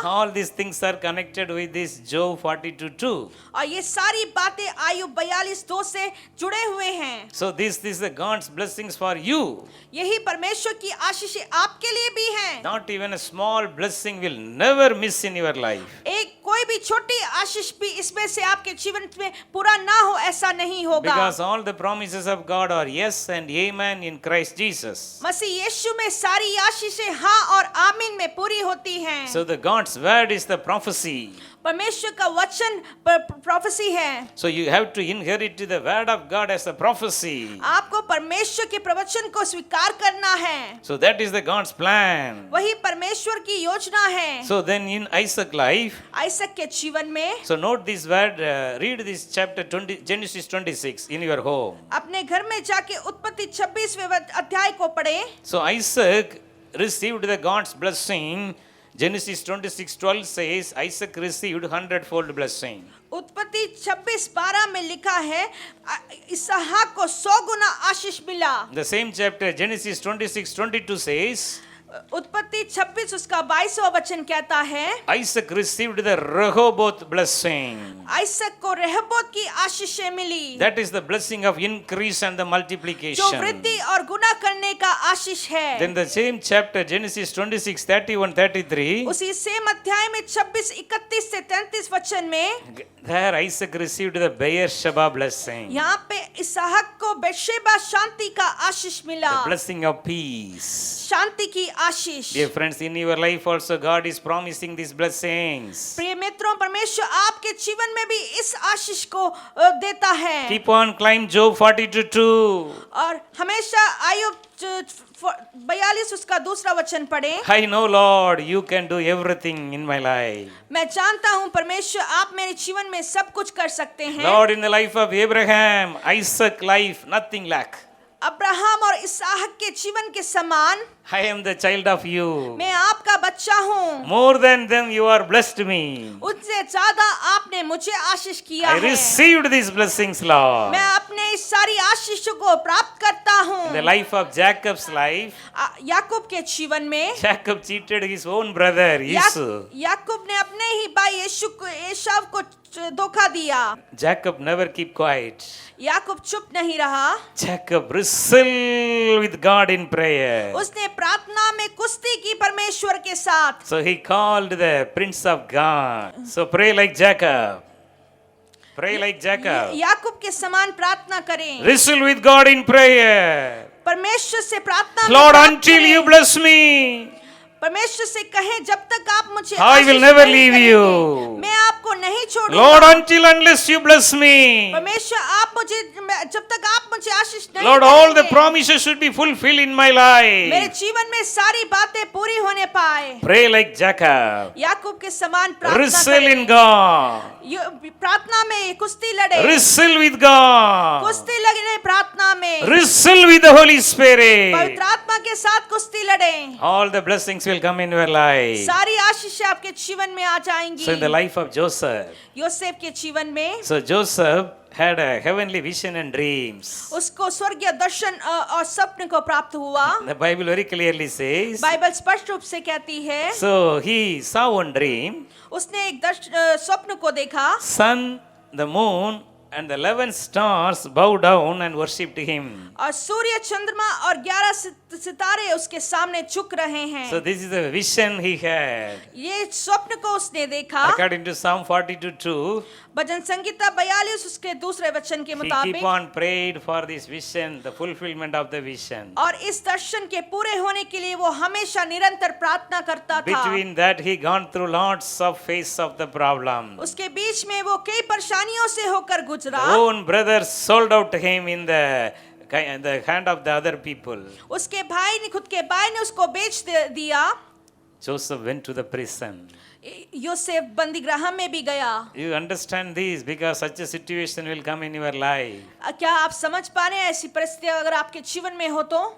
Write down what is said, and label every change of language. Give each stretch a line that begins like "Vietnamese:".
English: All these things are connected with this Job 42:2.
Hindi: और ये सारी बातें आयुब 42:2 से जुड़े हुए हैं।
English: So this is the God's blessings for you.
Hindi: यही परमेश्वर की आशीषें आपके लिए भी हैं।
English: Not even a small blessing will never miss in your life.
Hindi: एक कोई भी छोटी आशीष भी इसमें से आपके जीवन में पूरा ना हो, ऐसा नहीं होगा।
English: Because all the promises of God are yes and amen in Christ Jesus.
Hindi: मसीह यीशु में सारी आशीषें हाँ और आमीन में पूरी होती हैं।
English: So the God's word is the prophecy.
Hindi: परमेश्वर का वचन प्रोफेसी है।
English: So you have to inherit the word of God as a prophecy.
Hindi: आपको परमेश्वर के प्रवचन को स्वीकार करना है।
English: So that is the God's plan.
Hindi: वही परमेश्वर की योजना है।
English: So then in Isaac life,
Hindi: आइसक के जीवन में,
English: so note this word, read this chapter 20, Genesis 26 in your home.
Hindi: अपने घर में जाके उत्पत्ति 26वें अध्याय को पढ़ें।
English: So Isaac received the God's blessing. Genesis 26:12 says Isaac received 100-fold blessing.
Hindi: उत्पत्ति 26:12 में लिखा है इसहाक को 100 गुना आशीष मिला।
English: The same chapter Genesis 26:22 says
Hindi: उत्पत्ति 26 उसका 22वां वचन कहता है,
English: Isaac received the Rehoboth blessing.
Hindi: आइसक को रेहबोत की आशीषें मिली।
English: That is the blessing of increase and the
Hindi: जो
English: multiplication.
Hindi: वृद्धि और गुना करने का आशीष है।
English: Then the same chapter Genesis 26:31-33.
Hindi: उसी सेम अध्याय में 26:31 से 33 वचन में,
English: There Isaac received the Beersheba blessing.
Hindi: यहाँ पे इसहाक को बेर्शेबा शांति का आशीष मिला।
English: The blessing of peace.
Hindi: शांति की आशीष।
English: Dear friends, in your life also God is promising these blessings.
Hindi: प्रिय मित्र, मित्रों, परमेश्वर आपके जीवन में भी इस आशीष को देता है।
English: Keep on climb Job 42:2.
Hindi: और हमेशा आयुब 42 उसका दूसरा वचन पढ़े।
English: I know, Lord, you can do everything in my life.
Hindi: मैं जानता हूँ परमेश्वर आप मेरे जीवन में सब कुछ कर सकते हैं।
English: Lord, in the life of Abraham, Isaac life, nothing lack.
Hindi: Abraham और इसहाक के जीवन के समान
English: I am the child of you.
Hindi: मैं आपका बच्चा हूँ।
English: More than them, you are blessed me.
Hindi: उनसे ज्यादा आपने मुझे आशीष किया
English: I
Hindi: है।
English: received these blessings, Lord.
Hindi: मैं अपने इस सारी आशीषों को प्राप्त करता हूँ।
English: In the life of Jacob's life,
Hindi: याकूब के जीवन में
English: Jacob cheated his own brother, Esau.
Hindi: याकूब ने अपने ही भाई एसाव को धोखा दिया।
English: Jacob never keep quiet.
Hindi: याकूब चुप नहीं रहा।
English: Jacob wrestled with God in prayer.
Hindi: उसने प्रार्थना में कुश्ती की परमेश्वर के साथ।
English: So he called the Prince of God. So pray like Jacob. Pray like Jacob.
Hindi: याकूब के समान प्रार्थना करें।
English: Wrestle with God in prayer.
Hindi: परमेश्वर से प्रार्थना में
English: Lord,
Hindi: प्रार्थना
English: until
Hindi: करें।
English: you bless me,
Hindi: परमेश्वर से कहें जब तक आप मुझे
English: I will
Hindi: आशीष
English: never
Hindi: नहीं
English: leave
Hindi: करेंगे,
English: you.
Hindi: मैं आपको नहीं छोड़ूंगा।
English: Lord, unless you bless me,
Hindi: परमेश्वर आप मुझे जब तक आप मुझे आशीष नहीं
English: Lord, all the
Hindi: करेंगे,
English: promises should be fulfilled in my
Hindi: मेरे
English: life.
Hindi: जीवन में सारी बातें पूरी होने पाए।
English: Pray like Jacob.
Hindi: याकूब के समान प्रार्थना
English: Wrestle in
Hindi: करें।
English: God.
Hindi: प्रार्थना में कुश्ती लड़े।
English: Wrestle with God.
Hindi: कुश्ती लड़े प्रार्थना में।
English: Wrestle with the Holy Spirit.
Hindi: पवित्र आत्मा के साथ कुश्ती लड़े।
English: All the blessings will come in your life.
Hindi: सारी आशीष आपके जीवन में आ जाएंगी।
English: So in the life of Joseph,
Hindi: Yosef के जीवन में
English: so Joseph had a heavenly vision and dreams.
Hindi: उसको स्वर्गीय दर्शन और स्वप्न को प्राप्त हुआ।
English: The Bible very clearly says,
Hindi: Bible स्पष्ट रूप से कहती है,
English: so he saw one dream,
Hindi: उसने एक स्वप्न को देखा।
English: sun, the moon, and the 11 stars bowed down and worshipped him.
Hindi: और सूर्य, चंद्रमा और 11 सितारे उसके सामने झुक रहे हैं।
English: So this is the vision he had.
Hindi: ये स्वप्न को उसने देखा।
English: According to Psalm 42:2,
Hindi: भजन संगीता 42 उसके दूसरे वचन के
English: he keep
Hindi: मुताबिक,
English: on prayed for this vision, the fulfillment of the vision.
Hindi: और इस दर्शन के पूरे होने के लिए वो हमेशा निरंतर प्रार्थना करता था।
English: Between that he gone through lots of phase of the problem.
Hindi: उसके बीच में वो कई परेशानियों से होकर गुजरा।
English: The own brother sold out him in the hand of the other people.
Hindi: उसके भाई ने, खुद के भाई ने उसको बेच दिया।
English: Joseph went to the prison.
Hindi: Yosef बंदीगृह में भी गया।
English: You understand this because such a situation will come in your life.
Hindi: क्या आप समझ पा रहे हैं ऐसी परिस्थिति अगर आपके जीवन में हो तो?